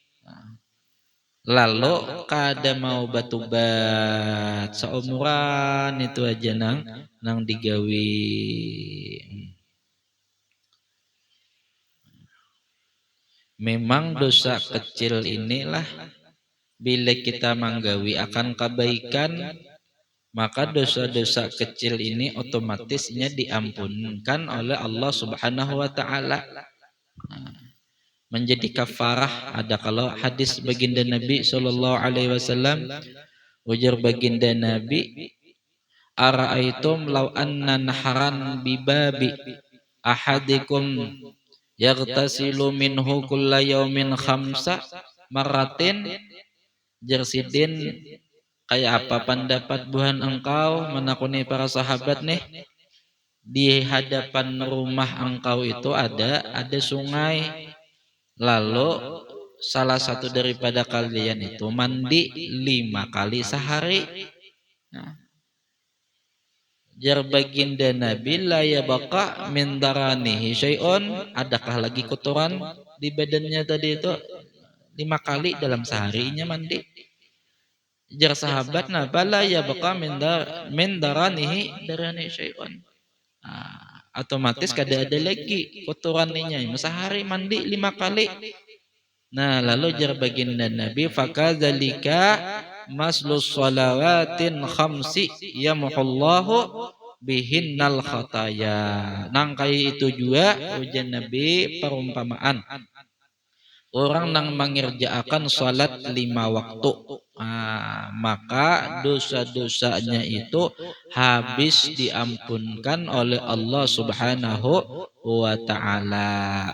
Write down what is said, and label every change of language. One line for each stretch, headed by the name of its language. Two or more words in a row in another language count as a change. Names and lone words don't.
Banjar: Lalu kada mau batubat seumuran itu aja nang digawi.
Indonesian: Memang dosa kecil inilah bila kita menggawi akan kebaikan, maka dosa-dosa kecil ini otomatisnya diampunkan oleh Allah
Arabic: سبحانه وتعالى.
Indonesian: Menjadi kafarah. Ada kalau hadis baginda Nabi
Arabic: صلى الله عليه وسلم,
Banjar: ujar baginda Nabi,
Arabic: أرأيتم لو أن نهرا بباب أحدكم يغتسل منه كل يوم خمس مرات. Jersidin,
Banjar: kayak apa pendapat Tuhan engkau menakuni para sahabat nih?
Indonesian: Di hadapan rumah engkau itu ada sungai. Lalu salah satu daripada kalian itu mandi 5 kali sehari.
Banjar: Nah, jar baginda Nabi
Arabic: لا يبقى من درنه شيء,
Indonesian: adakah lagi kotoran di badannya tadi itu 5 kali dalam seharinya mandi.
Banjar: Jar sahabat nah
Arabic: بلى يبقى من درنه شيء.
Banjar: Otomatis kada ada lagi kotorannya.
Indonesian: Sehari mandi 5 kali.
Banjar: Nah, lalu jar baginda Nabi
Arabic: فكذلك مثل الصلوات الخمس يمحو الله بهن الخطايا.
Indonesian: Nang kaya itu juga ujian Nabi perumpamaan orang nang mengerjakan salat 5 waktu, maka dosa-dosanya itu habis diampunkan oleh Allah
Arabic: سبحانه وتعالى.